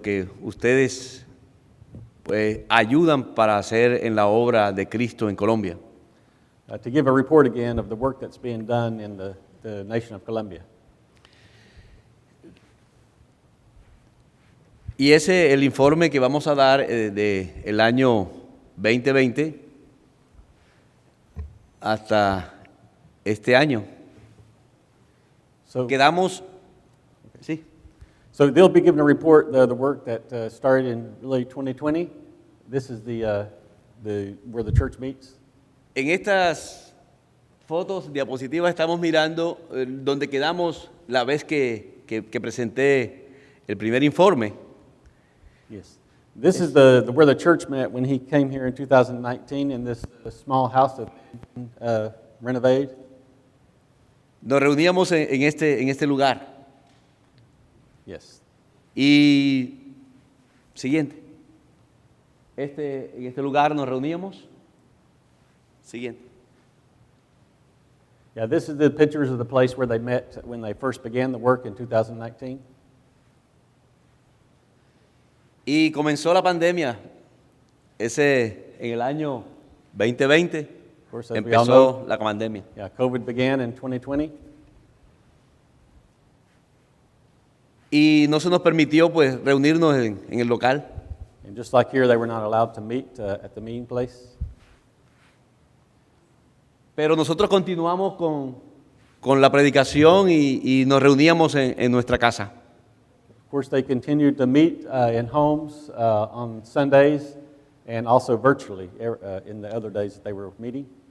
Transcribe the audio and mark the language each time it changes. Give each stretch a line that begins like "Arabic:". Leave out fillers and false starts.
Spanish: que ustedes pues ayudan para hacer en la obra de Cristo en Colombia.
English: To give a report again of the work that's being done in the nation of Colombia.
Spanish: Y ese es el informe que vamos a dar del año 2020 hasta este año. Quedamos, sí.
English: So they'll be given a report, the work that started in really 2020. This is where the church meets.
Spanish: En estas fotos, diapositivas, estamos mirando donde quedamos la vez que presenté el primer informe.
English: Yes. This is where the church met when he came here in 2019 in this small house that renovated.
Spanish: Nos reuníamos en este lugar.
English: Yes.
Spanish: Y siguiente. En este lugar nos reuníamos. Siguiente.
English: Yeah, this is the pictures of the place where they met when they first began the work in 2019.
Spanish: Y comenzó la pandemia. En el año 2020 empezó la pandemia.
English: Yeah, COVID began in 2020.
Spanish: Y no se nos permitió pues reunirnos en el local.
English: And just like here, they were not allowed to meet at the meeting place.
Spanish: Pero nosotros continuamos con la predicación y nos reuníamos en nuestra casa.
English: Of course, they continued to meet in homes on Sundays and also virtually in the other days that they were meeting.